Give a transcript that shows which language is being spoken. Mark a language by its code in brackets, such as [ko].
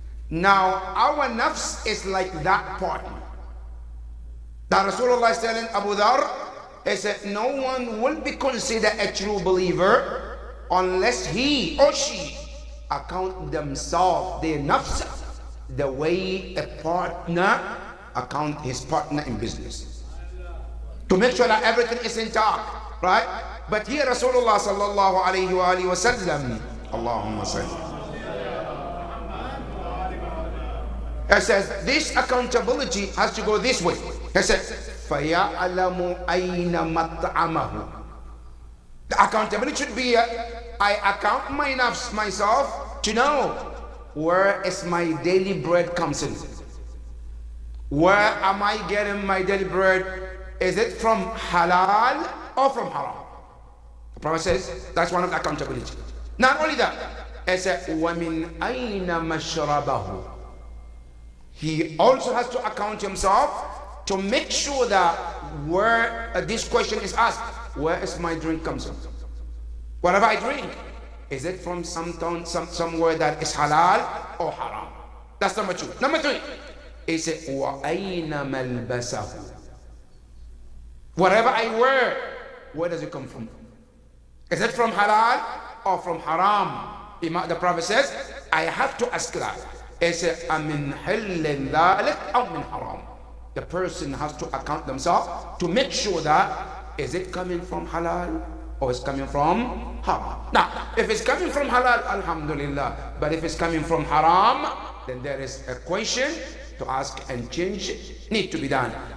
[en] Now, our nafs is like that partner. That Rasulullah is telling Abu Dhar, he said, no one will be considered a true believer unless he or she account themselves, their nafs, the way a partner account his partner in business. To make sure that everything is intact, right? But here Rasulullah sallallahu alayhi wa sallam, Allahumma salli. He says, this accountability has to go this way. He said, [ar] فَيَعْلَمُ أَيْنَ مَطْعَمَهُ. [en] The accountability should be, I account my nafs, myself, to know where is my daily bread comes in. Where am I getting my daily bread? Is it from halal or from haram? The Prophet says, that's one of the accountability. Not only that, he said, [ar] وَمِنْ أَيْنَ مَشْرَبَهُ. [en] He also has to account himself to make sure that where this question is asked, where is my drink comes from? Whatever I drink, is it from somewhere that is halal or haram? That's number two. Number three, he said, [ar] وَأَيْنَ مَلْبَسَهُ. [en] Whatever I wear, where does it come from? Is it from halal or from haram? The Prophet says, I have to ask that. He said, [ar] أَمِنْ حِلٍّ ذَلِكَ أَوْ مِنْ حَرَامٍ. [en] The person has to account themselves to make sure that is it coming from halal or is coming from haram. Now, if it's coming from halal, alhamdulillah. But if it's coming from haram, then there is a question to ask and change need to be done.